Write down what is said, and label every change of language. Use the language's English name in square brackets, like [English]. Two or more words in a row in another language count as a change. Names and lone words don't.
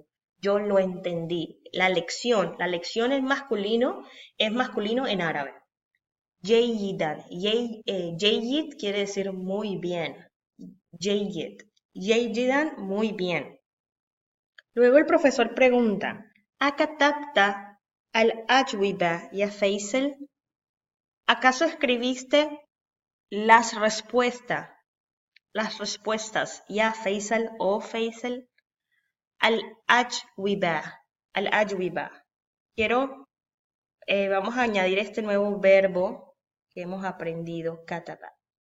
[Spanish] Yo lo entendí. La lección es masculino en árabe. Jayidan. Jayid quiere decir muy bien. [Arabic] جيد. جيداً, [Spanish] muy bien. Luego el profesor pregunta, [Arabic] ¿أكتبت الأجوبة يا فيصل? [Spanish] ¿Acaso escribiste las respuestas [Arabic] يا فيصل [Spanish] o Faisal? Al-ajwiba. Vamos a añadir este nuevo verbo que hemos aprendido, kataba.